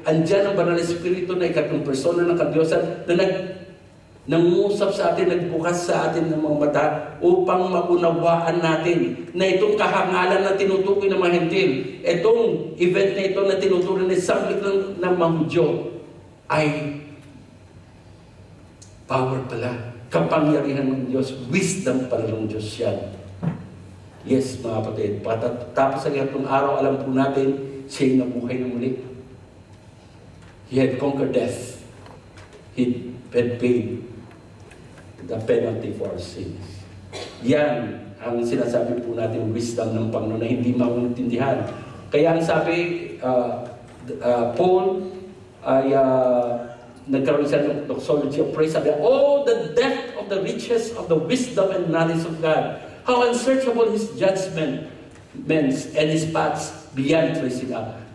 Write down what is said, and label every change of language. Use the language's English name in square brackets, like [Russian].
[Filipino] Andiyan ang Banal na Espiritu na ikatlong persona ng Kadyosan na nangusap sa atin, nagbukas sa atin ng mga mata upang maunawaan natin na itong kahangalan na tinutukoy ng mga hentil, itong event na ito na tinutukoy ng sablik ng mga Hudyo ay power pala, kapangyarihan ng Diyos, wisdom pala ng Diyos yan. Yes, mga kapatid, tapos ang itong araw, alam po natin, siya'y nabuhay na muli. [English] He had conquered death. He had paid the penalty for our sins. [Filipino] Yan ang sinasabi po natin, wisdom ng Panginoon na hindi maintindihan. Kaya ang sabi, Paul ay nagkaroon siya ng [English] doxology of praise. [Filipino] Sabi, [English] oh, the depth of the riches of the wisdom and knowledge of God. How unsearchable His judgment and His paths beyond tracing out.